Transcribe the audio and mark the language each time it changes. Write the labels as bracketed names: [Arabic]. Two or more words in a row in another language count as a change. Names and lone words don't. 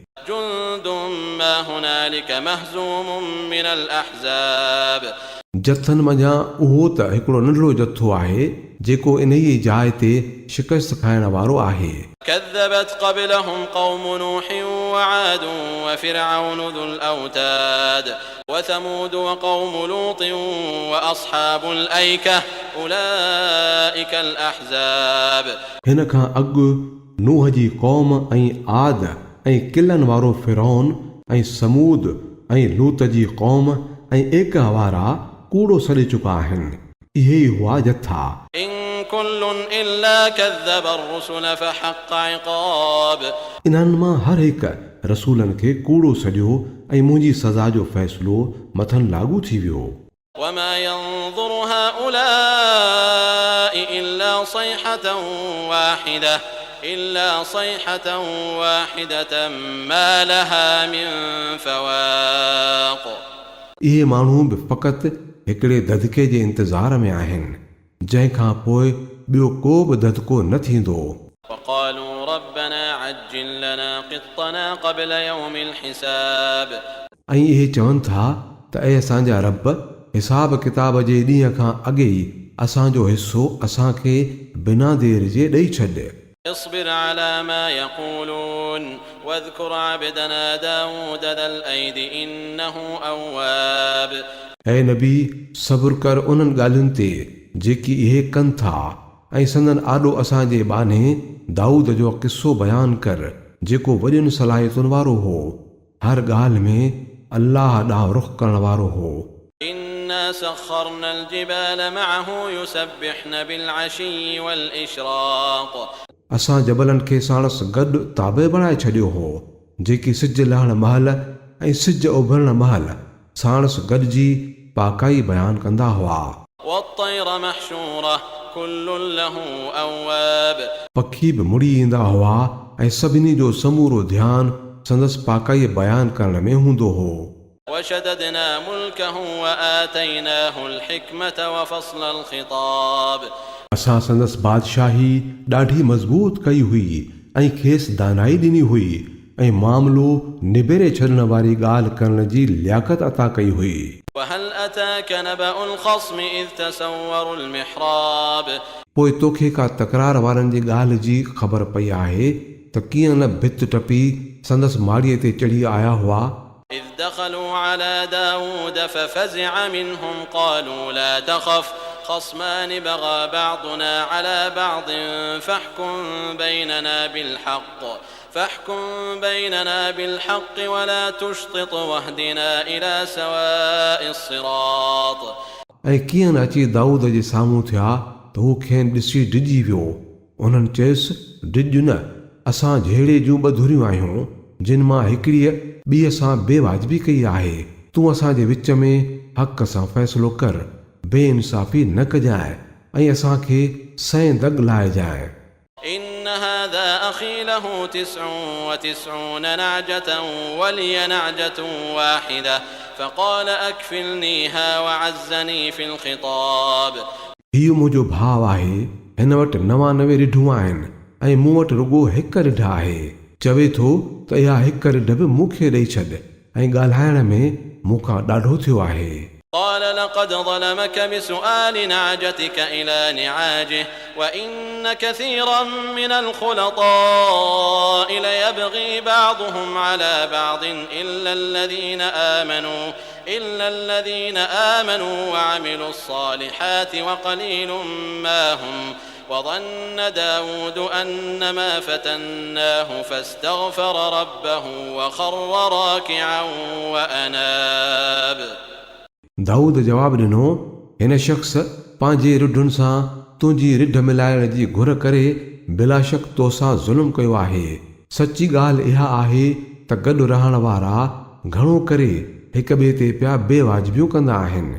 [Arabic] جند ما هنالك مهزوم من الأحزاب. [Sindhi] जथनि मंझां उहो त हिकिड़ो नंढड़ो जथो आहे जेको इन ई जाइ ते शिकस्त खाइण वारो आहे। [Arabic] كذبت قبلهم قوم نوح وعاد وفرعون ذو الأوتاد وثمود وقوم لوط وأصحاب الأيكة أولئك الأحزاب. [Sindhi] हिन खां अॻु नूह जी क़ौम ऐं आद ऐं किलनि वारो फ़िरौन ऐं समूद ऐं लूत जी क़ौम ऐं एकह वारा कूड़ो सड़े चुका आहिनि। इहे ई हुआ जथा। [Arabic] إن كل إلا كذب الرسل فحق عقاب. [Sindhi] इन्हनि मां हर हिकु रसूलनि खे कूड़ो सॼो ऐं मुंहिंजी सज़ा जो फ़ैसिलो मथनि लागू थी वियो। [Arabic] وما ينظر هؤلاء إلا صيحة واحدة ما لها من فواق. [Sindhi] इहे माण्हू बि फ़क़ति हिकिड़े ददके जे इंतज़ार में आहिनि जंहिं खां पोइ ॿियो को बि ददको न थींदो। [Arabic] وقالوا ربنا عجل لنا قطنا قبل يوم الحساب. [Sindhi] ऐं इहे चवनि था त ऐं असांजा रब हिसाब किताब जे ॾींहं खां अॻे ई असांजो हिसो असांखे बिना देर जे ॾेई छॾ। [Arabic] اصبر على ما يقولون واذكر عبدنا داود ذا الأيد إنه أواب। [Sindhi] ऐं नबी सब्र कर उन्हनि ॻाल्हियुनि ते जेकी इहे कनि था ऐं संदन आॾो असांजे बाने दाऊद जो किस्सो बयानु कर जेको वॾियुनि सलाहियतुनि वारो हो, हर ॻाल्हि में अल्लाह ॾांहुं रुख़ करण वारो हो। [Arabic] إنا سخرنا الجبال معه يسبحن بالعشي والإشراق। [Sindhi] असां जबलनि खे साणस गॾु ताबे बणाए छॾियो हो जेकी सिज लहण महल ऐं सिज उभरण महल साणस गॾिजी पाकाई बयानु कंदा हुआ। [Arabic] والطير محشورة كل له أواب [Sindhi] पखी बि मुड़ी ईंदा हुआ ऐं सभिनी जो समूरो ध्यानु संदसि पाकाई बयानु करण में हूंदो हो। [Arabic] وشددنا ملكه وآتيناه الحكمة وفصل الخطاب [Sindhi] असां संदसि बादशाही ॾाढी मज़बूत कई हुई ऐं खेसि दानाई ॾिनी हुई ऐं मामिलो निबेरे छॾण वारी ॻाल्हि करण जी लियाकत अता कई हुई। [Arabic] وهل أتاك نبأ الخصم إذ تسوروا المحراب [Sindhi] पोइ तोखे का तकरार वारनि जी ॻाल्हि जी ख़बर पई आहे त कीअं न भित टपी संदसि माड़ीअ ते चढ़ी आया हुआ। [Arabic] إذ دخلوا على داود ففزع منهم قالوا لا تخف خصمان بغى بعضنا على بعض فاحكم بيننا بالحق ولا تشطط واهدنا إلى سواء الصراط [Sindhi] ऐं कीअं न अची दाऊद जे साम्हूं थिया त हू खेनि ॾिसी डिॼी वियो। उन्हनि चयुसि डिॼ न, असां जहिड़े जूं ॿधुरियूं आहियूं जिन मां हिकिड़ीअ ॿीअ सां बेवाजिबी कई आहे। तूं असांजे विच में हक़ सां फ़ैसिलो कर, बेइंसाफ़ी न कजांइ ऐं असांखे सैं दग लाइजांइ। [Arabic] إن هذا أخي له 99 نعجة ولي نعجة واحدة فقال أكفلنيها وعزني في الخطاب [Sindhi] हीउ मुंहिंजो भाउ आहे, हिन वटि 99 रिढूं आहिनि ऐं मूं वटि रुॻो हिकु रिढ आहे। चवे थो त इहा हिकु रिढ बि मूंखे ॾेई छॾ ऐं ॻाल्हाइण में मूंखां ॾाढो थियो आहे। [Arabic] قال لقد ظلمك بسؤال نعجتك إلى نعاجه وإن كثيرا من الخلطاء ليبغي بعضهم على بعض إلا الذين آمنوا وعملوا الصالحات وقليل ما هم وظن داود أنما فتناه فاستغفر ربه وخر راكعا وأناب [Sindhi] दाऊद जवाब ॾिनो, हिन शख़्स पंहिंजे रिढुनि सां तुंहिंजी रिढ मिलाइण जी घुर करे बिलाशक तोसां ज़ुल्म कयो आहे। सची ॻाल्हि इहा आहे त गॾु रहण वारा घणो करे हिक ॿिए ते पिया बेवाजिबियूं कंदा आहिनि।